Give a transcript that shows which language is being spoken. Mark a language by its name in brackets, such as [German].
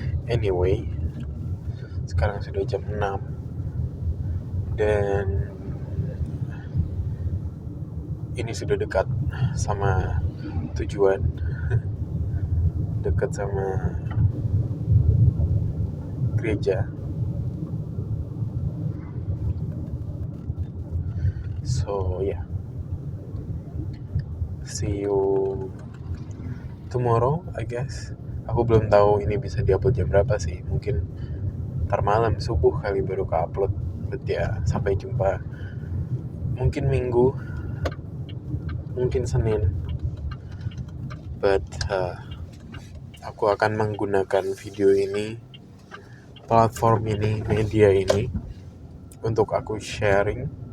[Indonesian] Anyway, sekarang sudah jam 6 dan ini sudah dekat sama tujuan, dekat sama gereja. [English] So yeah, see you tomorrow I guess. [Indonesian] Aku belum tahu ini bisa diupload jam berapa sih. Mungkin ntar malam subuh kali baru ke-upload. But ya, sampai jumpa. Mungkin Minggu, mungkin Senin. But aku akan menggunakan video ini, platform ini, media ini untuk aku sharing.